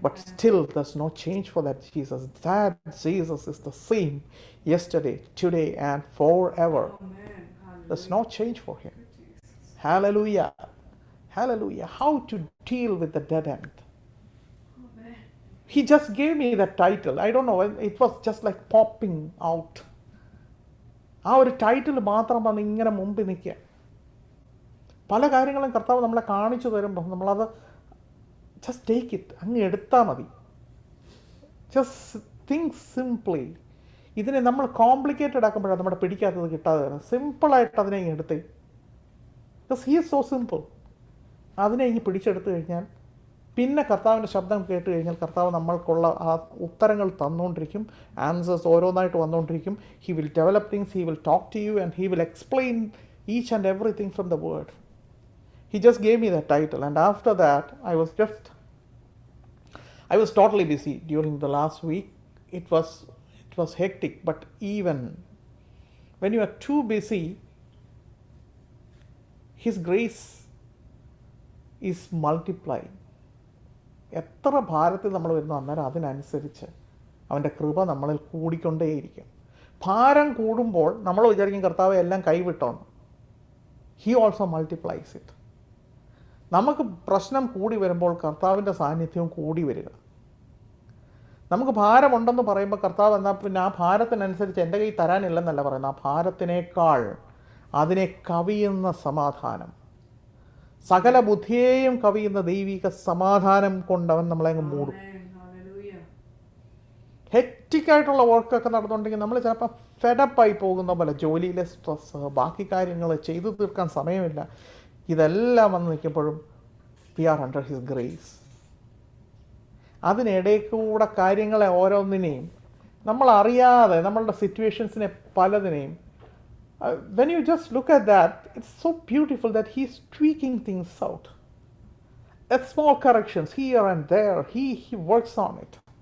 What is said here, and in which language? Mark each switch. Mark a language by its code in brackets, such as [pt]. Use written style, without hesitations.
[en] but still there's no change for that Jesus. That Jesus is the same yesterday, today, and forever. Amen. There's Hallelujah. no change for Him. Jesus. Hallelujah. Hallelujah. How to deal with the dead end. Amen. He just gave me that title. I don't know. It was just like popping out. [ml] ആ ഒരു title മാത്രം വന്ന് ഇങ്ങനെ മുമ്പിൽ നിൽക്കുക. പല കാര്യങ്ങളും കർത്താവ് നമ്മളെ കാണിച്ചു തരുമ്പോൾ നമ്മളത് [en] just take it, [ml] അങ്ങ് എടുത്താൽ മതി. [en] Just think simply. [ml] ഇതിനെ നമ്മൾ കോംപ്ലിക്കേറ്റഡ് ആക്കുമ്പോഴാണ് നമ്മുടെ പിടിക്കാത്തത് കിട്ടാതെ വരുന്നത്. സിമ്പിളായിട്ട് അതിനെ ഇങ്ങ് എടുത്തേ. [en] Because he is so simple. [ml] അതിനെ ഇങ്ങ് പിടിച്ചെടുത്തു കഴിഞ്ഞാൽ പിന്നെ കർത്താവിൻ്റെ ശബ്ദം കേട്ട് കഴിഞ്ഞാൽ കർത്താവ് നമ്മൾക്കുള്ള ആ ഉത്തരങ്ങൾ തന്നുകൊണ്ടിരിക്കും. [en] answers [ml] ഓരോന്നായിട്ട് വന്നുകൊണ്ടിരിക്കും. [en] He will develop things, he will talk to you and he will explain each and everything from the word. He just gave me that title, and after that I was totally busy during the last week. It was hectic, but even when you are too busy, His grace is multiplying. [ml] എത്ര ഭാരത്തിൽ നമ്മൾ വരുന്നു അന്നേരം അതിനനുസരിച്ച് അവൻ്റെ കൃപ നമ്മളിൽ കൂടിക്കൊണ്ടേയിരിക്കും. ഭാരം കൂടുമ്പോൾ നമ്മൾ വിചാരിക്കും കർത്താവ് എല്ലാം കൈവിട്ടോന്ന്. [en] He also multiplies it. [ml] നമുക്ക് പ്രശ്നം കൂടി വരുമ്പോൾ കർത്താവിൻ്റെ സാന്നിധ്യവും കൂടി വരിക. നമുക്ക് ഭാരമുണ്ടെന്ന് പറയുമ്പോൾ കർത്താവ് എന്നാൽ പിന്നെ ആ ഭാരത്തിനനുസരിച്ച് എൻ്റെ കൈ തരാനില്ലെന്നല്ല പറയുന്നത്. ആ ഭാരത്തിനേക്കാൾ അതിനെ കവിയുന്ന സമാധാനം, സകല ബുദ്ധിയെയും കവിയുന്ന ദൈവിക സമാധാനം കൊണ്ടവൻ നമ്മളെ അങ്ങ് മൂടും. [en] Amen. Hallelujah. [ml] ഹെക്റ്റിക്കായിട്ടുള്ള വർക്കൊക്കെ നടന്നുകൊണ്ടെങ്കിൽ നമ്മൾ ചിലപ്പോൾ ഫെഡപ്പായി പോകുന്ന പോലെ ജോലിയിലെ സ്ട്രെസ്, ബാക്കി കാര്യങ്ങൾ ചെയ്തു തീർക്കാൻ സമയമില്ല, ഇതെല്ലാം വന്ന് നിൽക്കുമ്പോഴും [en] We are under his grace. [ml] അതിനിടയിൽ കൂടെ കാര്യങ്ങളെ ഓരോന്നിനെയും നമ്മൾ അറിയാതെ നമ്മളുടെ സിറ്റുവേഷൻസിനെ പലതിനെയും [en] when you just look at that, it's so beautiful that He's tweaking things out. At small corrections here and there, He works on it.